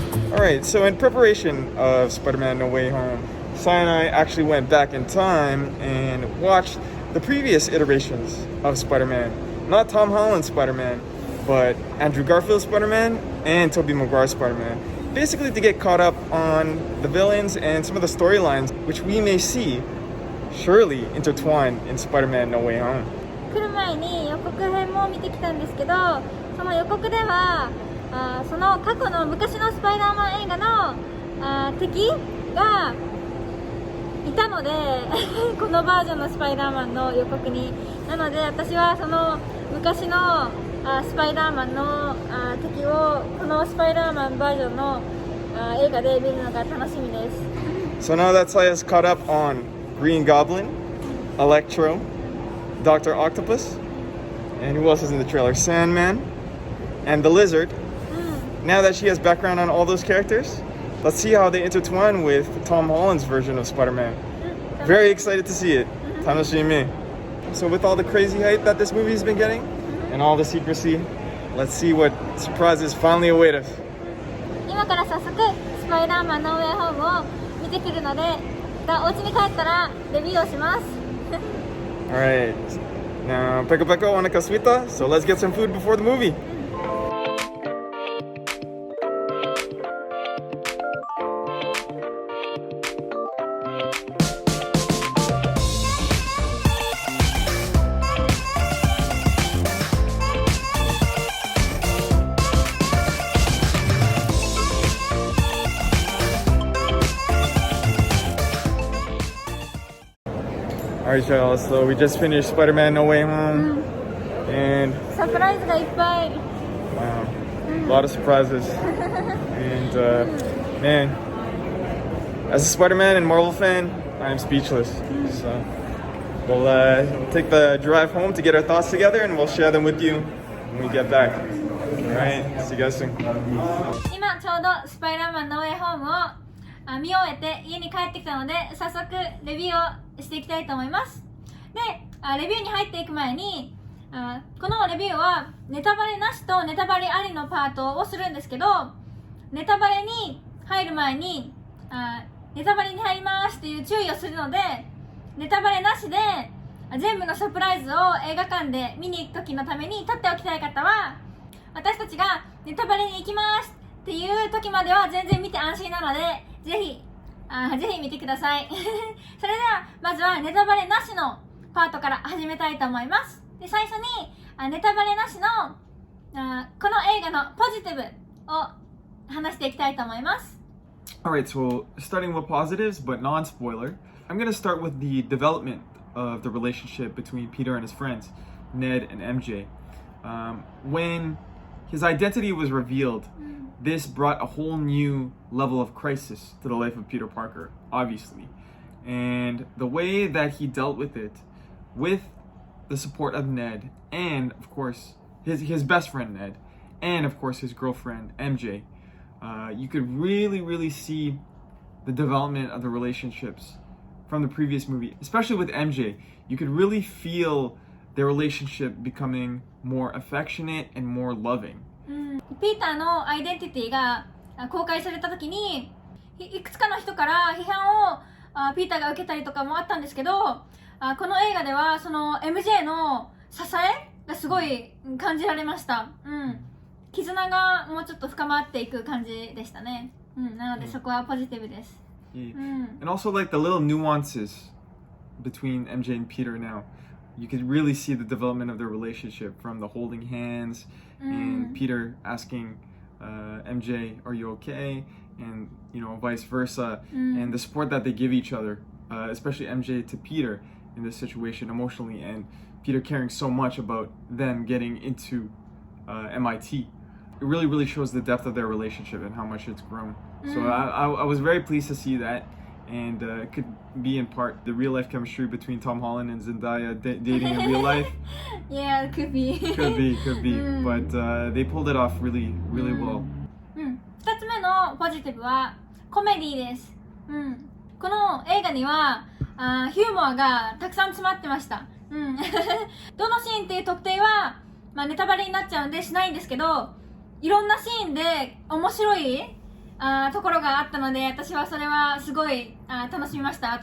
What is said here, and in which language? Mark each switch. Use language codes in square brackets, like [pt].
[en] Alright, so in preparation of Spider-Man No Way Home, Sai and I actually went back in time and watched the previous iterations of Spider-Man. Not Tom Holland's Spider-Man, but Andrew Garfield's Spider-Man and Tobey Maguire's Spider-Man. Basically to get caught up on the villains and some of the storylines which we may see surely intertwined in Spider-Man No Way Home. [ja] 来る前に予告編も見てきたんですけど、その予告ではその過去の昔のスパイダーマン映画の敵がいたのでこのバージョンのスパイダーマンの予告になので、私はその昔のスパイダーマンの敵をこのスパイダーマンバージョンの映画で見るのが楽しみです。 [en] So now that Saya's caught up on Green Goblin, Electro, Dr. Octopus, and who else is in the trailer? Sandman, and the Lizard. Now that she has background on all those characters, let's see how they intertwine with Tom Holland's version of Spider-Man. Very excited to see it. Tanoshimi. So with all the crazy hype that this movie's been getting, and all the secrecy, let's see what surprises finally await us. [ja] 今から早速スパイダーマンノーウェイホームを見てくるので、お家に帰ったらレビューをします。 [en] Alright, now [ja] Peko Peko wanna kasuita, [en] so let's get some food before the movie. Alright, y'all, so we just finished Spider-Man No Way Home, and [ja] サプライズがいっぱい。 [en] wow, a lot of surprises. And man, as a Spider-Man and Marvel fan, I am speechless. So we'll take the drive home to get our thoughts together, and we'll share them with you when we get back. Alright, see you guys soon. [ja] 今ちょうどスパイダーマンノーウェイホームを見終えて家に帰ってきたので、早速レビューをしていきたいと思います。で、レビューに入っていく前にこのレビューはネタバレなしとネタバレありのパートをするんですけど、ネタバレに入る前にネタバレに入りますっていう注意をするので、ネタバレなしで全部のサプライズを映画館で見に行く時のために撮っておきたい方は、私たちがネタバレに行きますっていう時までは全然見て安心なので、ぜひ見てください。それではまずはネタバレなしのパートから始めたいと思います。で、最初にネタバレなしのこの映画のポジティブを話していきたいと思います。 [en] Alright, so starting with positives, but non-spoiler, I'm gonna start with the development of the relationship between Peter and his friends, Ned and MJ. When his identity was revealed, this brought a whole new level of crisis to the life of Peter Parker, obviously. And the way that he dealt with it, with the support of Ned, and of course, his best friend Ned, and of course his girlfriend MJ, you could really see the development of the relationships from the previous movie, especially with MJ. You could really feel their relationship becoming more affectionate and more loving. [ja] ピーターのアイデンティティが公開された時にいくつかの人から批判をピーターが受けたりとかもあったんですけど、この映画ではその MJ の支えがすごい感じられました。絆がもうちょっと深まっていく感じでしたね。なのでそこはポジティブです。 [en] And also like the little nuances between MJ and Peter now. You could really see the development of their relationship, from the holding hands and Peter asking MJ, "Are you okay?" and vice versa, and the support that they give each other, especially MJ to Peter in this situation emotionally, and Peter caring so much about them getting into MIT. It really shows the depth of their relationship and how much it's grown. So I was very pleased to see that, and it could be in part the real life chemistry between Tom Holland and Zendaya dating in real life. Yeah, could be. Could be, Mm. but they pulled it off really well. [ja] 2つ目のポジティブはコメディです、この映画にはヒューモアがたくさん詰まってました、どのシーンっていう特定は、ネタバレになっちゃうんでしないんですけど、いろんなシーンで面白いところがあったので、私はそれはすごい楽しみました。